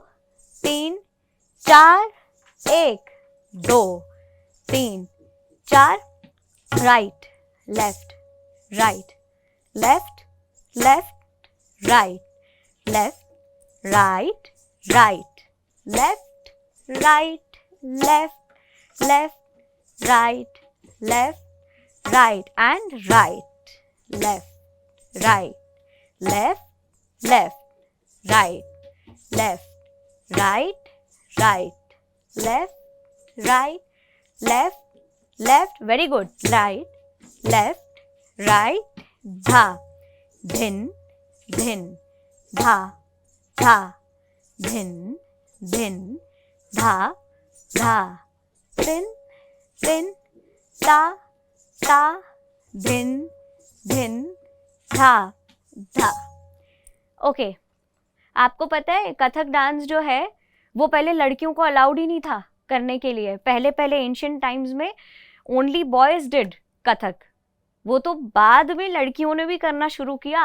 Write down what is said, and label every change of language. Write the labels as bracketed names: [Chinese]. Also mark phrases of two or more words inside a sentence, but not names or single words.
[English] 3 4 1 2 3 4, right left right left left right left right right left right left left right left right and right left right left left right left right right left right left left, very good, right left right, [Hindi] धा धिन धिन धा धा धिन धिन धा धा धिन धिन ता ता धिन धिन धा धा। ओके, आपको पता है कथक डांस जो है वो पहले लड़कियों को अलाउड ही नहीं था करने के लिए। पहले पहले [English] ancient times [Hindi] में [English] only boys did Kathak, [Hindi] वो तो बाद में लड़कियों ने भी करना शुरू किया।